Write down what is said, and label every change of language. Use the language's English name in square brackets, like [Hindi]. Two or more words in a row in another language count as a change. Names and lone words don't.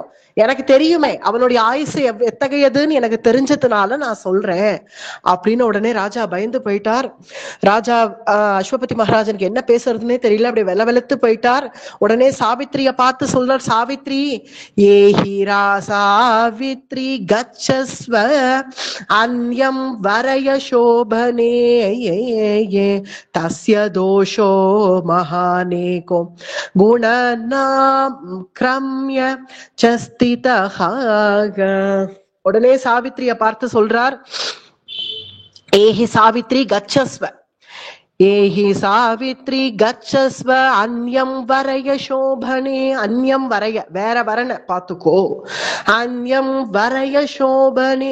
[Tamil] எனக்கு தெரியுமே அவனுடைய ஆயுசு எத்தகையதுன்னு எனக்கு தெரிஞ்சதுனால நான் சொல்றேன் அப்படின்னு உடனே ராஜா பயந்து போயிட்டார். ராஜா அஸ்வபதி மகாராஜனுக்கு என்ன பேசுறதுன்னே தெரியல, அப்படி வெலவெலுத்து போயிட்டார். உடனே சாவித்ரிய பார்த்து சொல்றார், [Sanskrit] सावित्रि एहिरा सावित्रि गच्छस्व अन्यं वरय शोभ शोभने तस्य दोषो महानेको गुणनाम क्रम्य च स्थितः. [Tamil] உடனே சாவித்திரிய பார்த்து சொல்றார், [Sanskrit] एहि सावित्रि गच्छस्व, एहि सावित्रि गच्छस्व अन्यं वरय शोभने. अन्यं वरय, [Tamil] வேற வரன பாத்துக்கோ. [Sanskrit] अन्यं वरय शोभने.